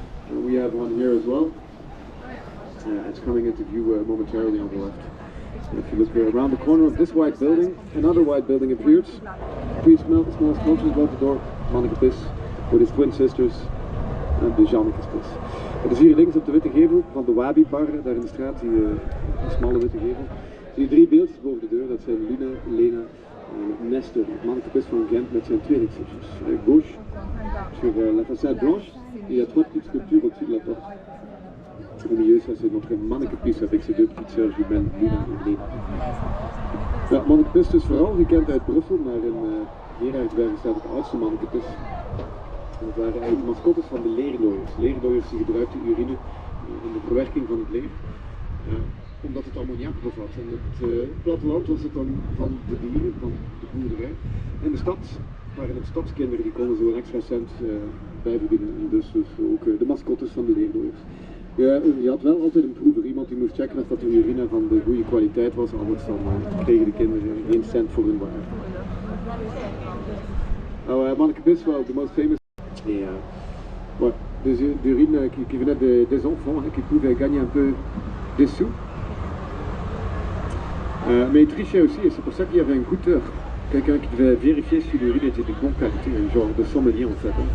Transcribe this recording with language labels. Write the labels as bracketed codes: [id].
[en] We have one here as well. It's coming into view momentarily on the left. And if you look around the corner of this white building, another white building appears. 3 small sculptures above the door. Mannekebis with his twin sisters and de Jannekespis. [nl] Het is hier links op de witte gevel van de Wabi Bar, daar in de straat, die smalle witte gevel. Zie je 3 beeldjes boven de deur, dat zijn Luna, Lena en Nestor, het Mannekebis van Gent met zijn tweelingzusjes. [fr] Gauche, sur la façade blanche, il y a 3 petites sculptures au-dessus de la porte. au milieu, ça c'est notre mannekepiste avec ces deux petites sœurs jumelles, Lina en Lena. [nl] Ja, mannekepist is vooral gekend uit Brussel, maar in Gerardsbergen staat het oudste mannekepist. Dat waren eigenlijk de mascottes van de leerdooiers. Leerdooiers die gebruikten urine in de verwerking van het leer, omdat het ammoniak bevat. En het platteland was het dan van de dieren, van de boerderij. En de stad waren het stadskinderen, die konden zo een extra cent bij verdienen. En dus ook de mascottes van de leerdooiers. Je had wel altijd een proever, iemand die moest checken of dat de urine van de goede kwaliteit was, anders dan kregen de kinderen geen cent voor hun waar. Nou, [en] mannekepist, well, the most famous. [fr] Ouais, des urines qui venaient des enfants qui pouvaient gagner un peu des sous. Mais ils trichaient aussi et c'est pour ça qu'il y avait un goûteur, quelqu'un qui devait vérifier si l'urine était de bonne qualité, un genre de sommelier en fait.